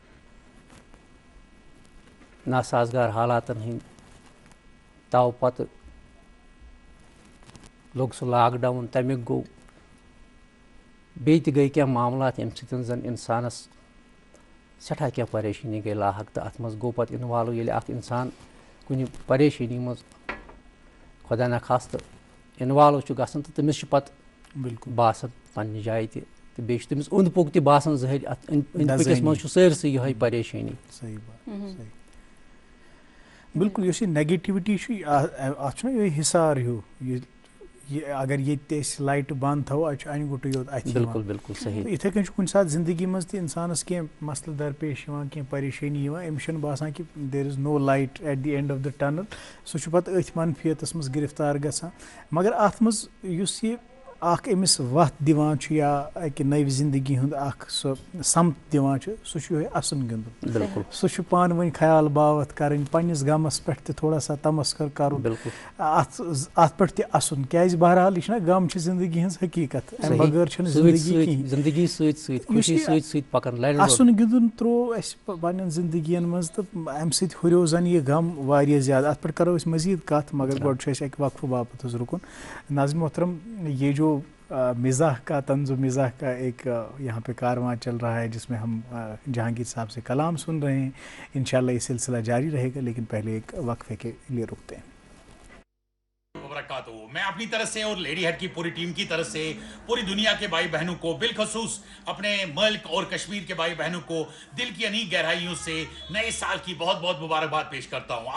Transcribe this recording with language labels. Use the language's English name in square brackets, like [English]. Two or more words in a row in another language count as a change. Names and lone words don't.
[Kashmiri] ناسازگار حالاتن ہٕنٛدۍ تو پتہٕ لوٚگ سُہ لاک ڈاوُن تمیُک گوٚو بیٚیہِ تہِ گٔے کینٛہہ معاملات ییٚمہِ سۭتۍ زن انسانس سٮ۪ٹھاہ کینٛہہ پریشٲنی گٔے لاحق تہٕ اتھ منٛز گوٚو پتہٕ اِنوالو ییٚلہِ اکھ انسان کُنہِ پریشٲنی منٛز خۄدا نخواستہٕ اِنوالو چھُ گژھان تہٕ تٔمِس چھُ پتہٕ بالکل باسان پننہِ جایہِ تہِ تہٕ بیٚیہِ چھُ تٔمِس اوٚنٛد پوٚک تہِ باسان ظٲہِر اتھ أنٛدۍ پٔکِس منٛز چھُ سٲرسٕے یِہوے پریشٲنی. صحیح بات صحیح بالکل یُس یہِ نگیٹِوٹی چھُ اتھ چھُنہ یِہوے حِصار ہیوٗ یہِ اگر ییٚتہِ تہِ أسۍ لایٹہٕ بنٛد تھاوو اتہِ چھُ انہِ گوٚٹٕے یوت اتھِ بالکل بالکل صحیح. یِتھے کٔنۍ چھُ کُنہِ ساتہٕ زندگی منٛز تہِ انسانس کینٛہہ مسلہٕ درپیش یِوان کینٛہہ پریشٲنی یِوان أمِس چھُنہٕ باسان کہِ [English] there is no light at the end of the tunnel [Kashmiri] سُہ چھُ پتہٕ أتھۍ منفیتس منٛز گرفتار گژھان مگر اتھ منٛز یُس یہِ اکھ أمِس وتھ دِوان چھُ یا اکہِ نٔوِ زندگی ہُنٛد اکھ سُہ سمت دِوان چھُ سُہ چھُ یِہوے اَسُن گِنٛدُن. بالکل سُہ چھُ پانہٕ ؤنۍ خیال باوتھ کرٕنۍ پننِس غمس پٮ۪ٹھ تہِ [Urdu] تھوڑا سا [Kashmiri] تمسکر کرُن اتھ پٮ۪ٹھ تہِ اَسُن کیازِ بہرحال یہِ چھُنہ غم چھِ زندگی ہٕنٛز حقیٖقت امہِ بغٲر چھنہٕ زندگی سۭتۍ اَسُن گِنٛدُن تروو اسہِ پننٮ۪ن زندگین منٛز تہٕ امہِ سۭتۍ ہُریو زن یہِ غم واریاہ زیادٕ اتھ پٮ۪ٹھ کرو أسۍ مزیٖد کتھ مگر گۄڈٕ چھُ اَسہِ اکہِ وقفہٕ باپتھ حظ رُکُن. [Urdu] ناظم محترم یہ جو مزاح کا طنز و مزاح کا ایک یہاں پہ کارواں چل رہا ہے جس میں ہم جہانگیر صاحب سے کلام سن رہے ہیں انشاءاللہ یہ سلسلہ جاری رہے گا لیکن پہلے ایک وقفے کے لیے رکتے ہیں. میں اپنی طرف سے اور لیڈی ہیڈ کی پوری ٹیم کی طرف سے پوری دنیا کے بھائی بہنوں کو بالخصوص اپنے ملک اور کشمیر کے بھائی بہنوں کو دل کی انیک گہرائیوں سے نئے سال کی بہت بہت مبارکباد پیش کرتا ہوں.